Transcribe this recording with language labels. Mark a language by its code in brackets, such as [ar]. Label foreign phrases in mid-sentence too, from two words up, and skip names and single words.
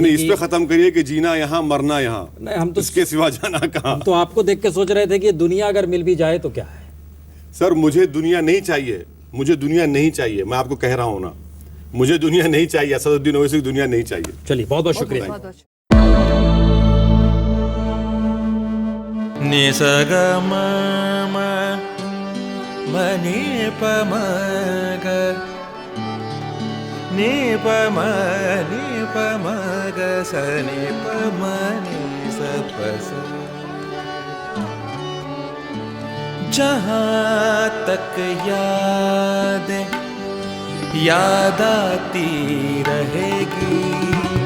[hi] नहीं, इस पे खत्म करिए कि जीना यहाँ मरना यहाँ। नहीं, हम तो इसके सिवा जाना कहाँ। हम तो आपको देख के सोच रहे थे कि दुनिया अगर मिल भी जाए तो क्या है। सर मुझे दुनिया नहीं चाहिए, मुझे दुनिया नहीं चाहिए, मैं आपको कह रहा हूं ना, मुझे दुनिया नहीं चाहिए, असदुद्दीन ओवैसी की दुनिया नहीं चाहिए। चलिए बहुत बहुत शुक्रिया। बहुत बहुत नि स ग म म म नि प म ग नि प म ग स नि प म नि स प स। जहाँ तक याद आती रहेगी